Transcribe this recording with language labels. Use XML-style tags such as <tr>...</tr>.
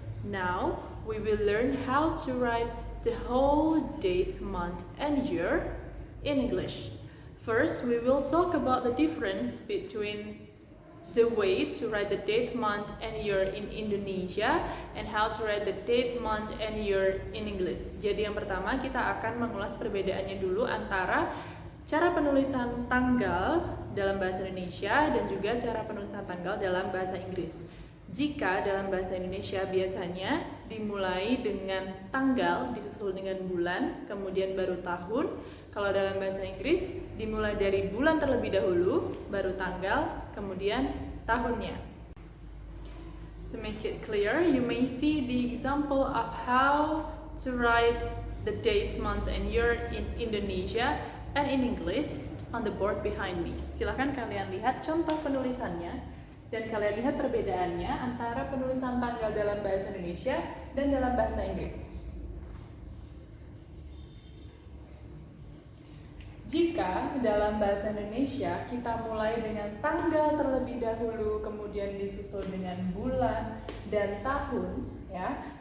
<en>Now, we will learn how to write the whole date, month, and year in English. First, we will talk about the difference between the way to write the date, month, and year in Indonesia and how to write the date, month, and year in English.</en> <id>Jadi yang pertama kita akan mengulas perbedaannya dulu antara cara penulisan tanggal dalam bahasa Indonesia dan juga cara penulisan tanggal dalam bahasa Inggris. Jika dalam bahasa Indonesia biasanya dimulai dengan tanggal disusul dengan bulan, kemudian baru tahun. Kalau dalam bahasa Inggris dimulai dari bulan terlebih dahulu, baru tanggal, kemudian tahunnya.</id> <en>To make it clear, you may see the example of how to write the dates, months, and year in Indonesia and in English on the board behind me.</en> <id>Silahkan kalian lihat contoh penulisannya dan kalian lihat perbedaannya antara penulisan tanggal dalam bahasa Indonesia dan dalam bahasa Inggris. Jika dalam bahasa Indonesia kita mulai dengan tanggal terlebih dahulu, kemudian disusul dengan bulan dan tahun, ya.</id>